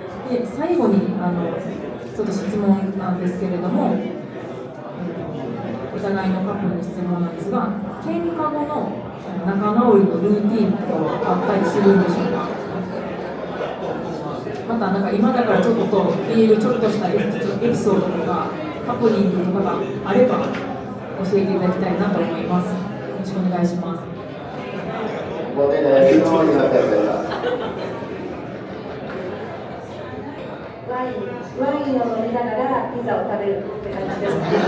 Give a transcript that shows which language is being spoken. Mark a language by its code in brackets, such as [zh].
[ja] で最後にちょっと質問なんですけれども、お互いのカップルに質問なんですが、喧嘩後の仲直りのルーティーンとかあったりするんでしょうか。また今だからちょっと言えるちょっとしたエピソードとかハプニングとかがあれば教えていただきたいなと思います。よろしくお願いします。 [es] Botella de vino y una cerveza. [ja] ワインを飲みながらピザを食べるって感じですね。